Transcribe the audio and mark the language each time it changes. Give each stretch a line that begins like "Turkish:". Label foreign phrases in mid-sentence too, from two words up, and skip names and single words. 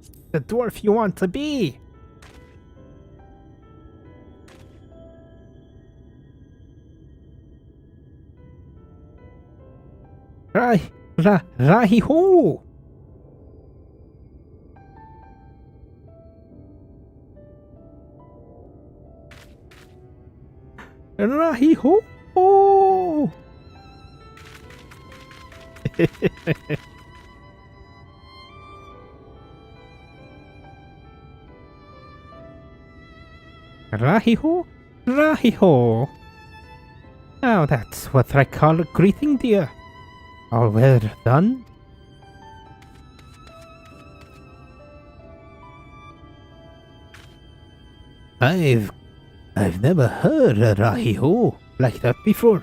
English: the dwarf you want to be. Rahi-ho! Rahi-ho! Rahi-ho! Rahi-ho! Now that's what I call a greeting, dear. All well done. I've never heard a Rahi-ho like that before.